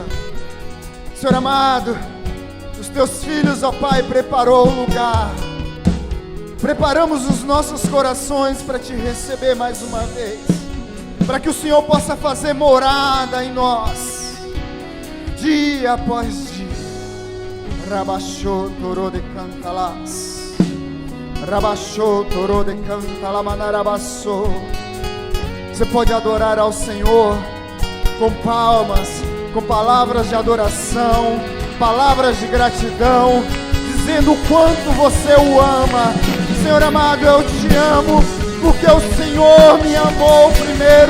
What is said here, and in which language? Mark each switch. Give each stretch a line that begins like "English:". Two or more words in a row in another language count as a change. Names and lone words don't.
Portuguese: Senhor amado, os teus filhos, ó Pai, preparou o lugar. Preparamos os nossos corações para te receber mais uma vez, para que o Senhor possa fazer morada em nós, dia após dia. Rabachou torô de cantalás, rabachou torô de cantalamanabassou. Você pode adorar ao Senhor com palmas, com palavras de adoração, palavras de gratidão, dizendo o quanto você o ama. Senhor amado, eu te amo, porque o Senhor me amou primeiro.